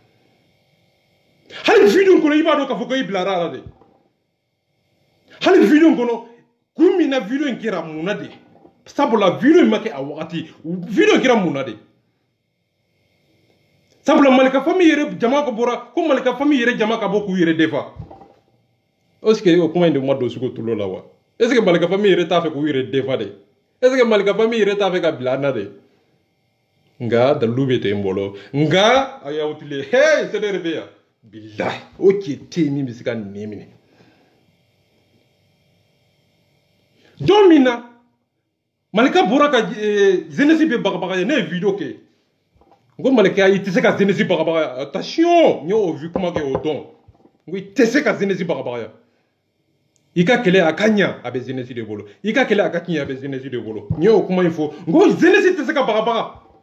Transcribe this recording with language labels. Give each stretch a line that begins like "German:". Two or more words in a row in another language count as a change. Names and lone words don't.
Bambara: hali video kɔnɔ i b'a dɔn k'a fɔ ko i bilara a la de hali video kɔnɔ kun min na video in kɛra mun na de sabula video in ma kɛ a wagati video in kɛra mun na de sabula malika famille yɛrɛ jama ka bɔra ko malika famille yɛrɛ jama ka bɔ k'u yɛrɛ defa
French: est ce que
Bambara: o kuma in de ma don sugu tulo la wa
French: est ce que
Bambara: malika famille yɛrɛ t'a fɛ k'u yɛrɛ defa de
French: est ce que
Bambara: malika famille yɛrɛ t'a fɛ ka bila an na de nga dalilu bɛ ten n bolo nga a y'aw tile hey c'est de bɛ yan billahi o cɛ tɛ yen min bɛ se ka nin minɛ don min na malika bɔra ka jeunesse bɛ bagabaga ye ne ye video kɛ n ko malika i tɛ se ka jeunesse bagabaga attention n y'o vu kuma kɛ o dɔn n ko i tɛ se ka jeunesse bagabaga i ka kɛlɛ a ka ɲa a bɛ jeunesse de bolo i ka kɛlɛ a ka tiɲɛ a bɛ jeunesse de bolo n y'o kuma in fɔ n ko jeunesse tɛ se ka bagabaga